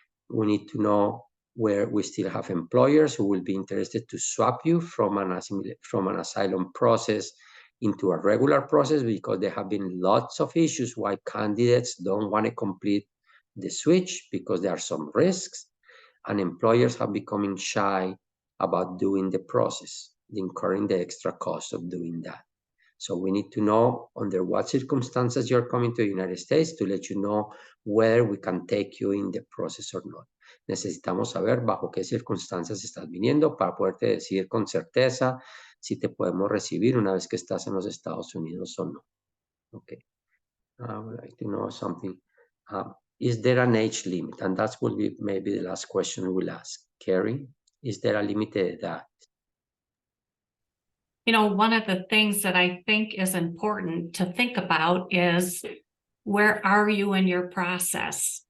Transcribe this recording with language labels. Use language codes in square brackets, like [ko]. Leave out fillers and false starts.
[en] We need to know where we still have employers who will be interested to swap you from an asylum process into a regular process, because there have been lots of issues why candidates don't want to complete the switch because there are some risks, and employers have becoming shy about doing the process, incurring the extra cost of doing that. So we need to know under what circumstances you're coming to the United States to let you know whether we can take you in the process or not. [es] Necesitamos saber bajo qué circunstancias estás viniendo para poderte decir con certeza si te podemos recibir una vez que estás en los Estados Unidos o no. [en] Okay. I would like to know something. Is there an age limit? And that will be maybe the last question we'll ask. Carrie, is there a limit [es] de edad? [en] You know, one of the things that I think is important to think about is, where are you in your process?